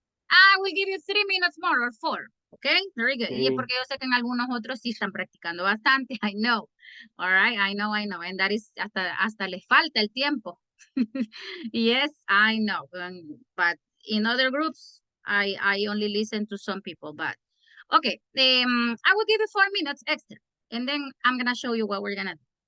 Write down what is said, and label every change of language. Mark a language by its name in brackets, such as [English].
[English] I will give you 3 minutes more or 4. Okay, very good. [Spanish] Y es porque yo sé que en algunos otros sí están practicando bastante. [English] I know. All right, I know. And that is, [Spanish] hasta les falta el tiempo. [English] Yes, I know. But in other groups, I only listen to some people. But okay, I will give you 4 minutes extra. And then I'm going to show you what we're going to do.